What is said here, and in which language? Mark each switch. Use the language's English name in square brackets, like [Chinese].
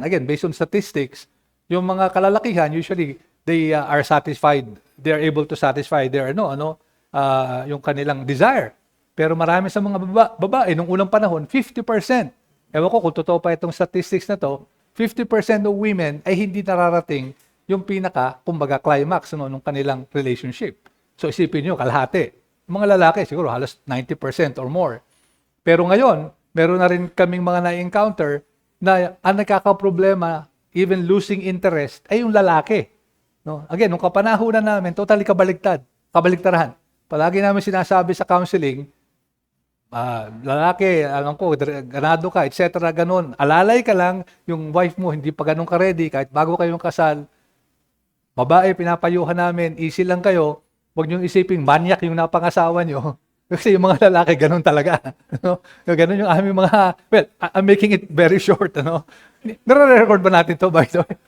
[English] Again, based on statistics, [Filipino] yung mga kalalakihan, [English] usually, they are satisfied. They are able to satisfy their, [Filipino] yung kanilang [English] desire. [Filipino] Pero marami sa mga babae, nung unang panahon, 50%. Ewan ko kung totoo pa itong statistics na to, [English] 50% of women [Filipino] ay hindi nararating yung kumbaga, climax nung kanilang relationship. So isipin nyo, kalahati. Mga lalaki, siguro halos 90% or more. Pero ngayon, meron na rin kaming mga na-encounter na ang nagkakaproblema, [English] even losing interest, [Filipino] ay yung lalaki. No? Again, nung kapanahunan namin, totally kabaligtaran. Palagi namin sinasabi sa counseling, lalaki, alam ko, ganado ka, etc. Ganon. Alalay ka lang, yung wife mo, hindi pa ganun ka-ready, kahit bago kayong kasal. Babae, pinapayuhan namin, easy lang kayo. Huwag niyong isiping manyak yung napangasawa niyo. Kasi yung mga lalaki, ganun talaga. Ganun yung aming mga, [English] well, I'm making it very short. [Filipino] Nare-record ba natin to [English] by the way?